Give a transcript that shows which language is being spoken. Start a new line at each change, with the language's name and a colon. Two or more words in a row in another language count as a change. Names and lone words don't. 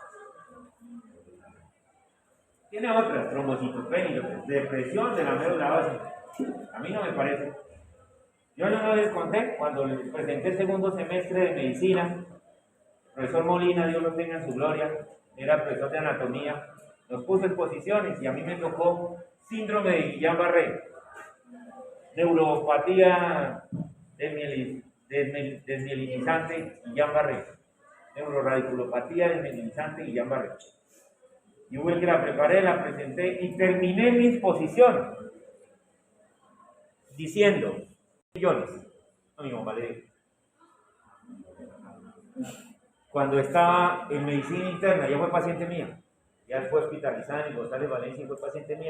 Spanish: Tiene otras, trombocitopenia, depresión de la médula ósea. A mí no me parece. Yo no les conté cuando les presenté el segundo semestre de medicina. El profesor Molina, Dios lo tenga en su gloria, era profesor de anatomía, nos puso en posiciones y a mí me tocó síndrome de Guillain-Barré, neuropatía desmielinizante Guillain-Barré, neuroradiculopatía desmielinizante Guillain-Barré. Y hubo el que la preparé, la presenté y terminé mi exposición diciendo millones. No, mi mamá le dijo. Cuando estaba en medicina interna, ella fue paciente mía, ya fue hospitalizada en González Valencia y fue paciente mía.